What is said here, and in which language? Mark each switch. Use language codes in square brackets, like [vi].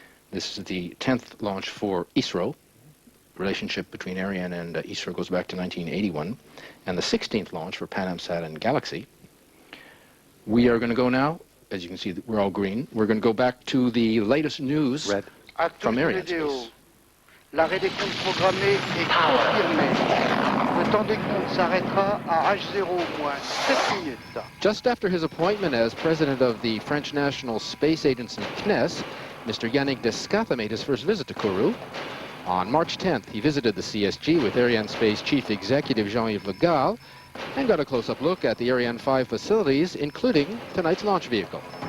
[en] This is the 10th launch for ISRO. Relationship between Ariane and ISRO goes back to 1981. And the 16th launch for PanAmSat and Galaxy. We are going to go now, as you can see, we're all green. We're going to go back to the latest news Red. from Ariane Space. [fr] L'arrêt des comptes programmé est confirmé. Le temps des comptes s'arrêtera à H0 moins 7 minutes. [en] Just after his appointment as president of the French National Space Agency, CNES, Mr. Yannick Descatha made his first visit to Kourou. On March 10th, he visited the CSG with Ariane Space Chief Executive Jean-Yves Le Gall and got a close-up look at the Ariane 5 facilities, including tonight's launch vehicle.